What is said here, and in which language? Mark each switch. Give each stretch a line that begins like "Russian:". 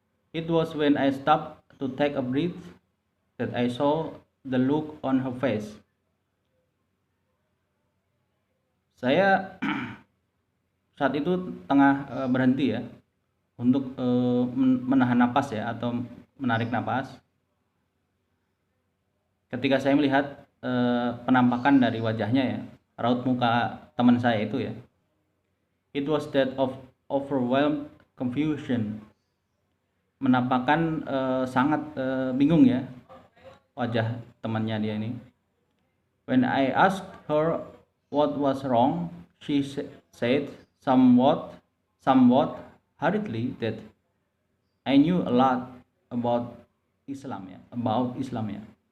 English: It was when I stopped to take a breath that I saw the look on her face.
Indonesian: Saya saat itu tengah berhenti ya untuk menahan napas ya, atau menarik napas, ketika saya melihat penampakan dari wajahnya ya, raut muka teman saya itu ya.
English: It was that of overwhelmed confusion,
Indonesian: menampakkan sangat bingung ya wajah temannya dia ini.
English: When I asked her what was wrong, said somewhat hurriedly that I knew a lot about Islam ya.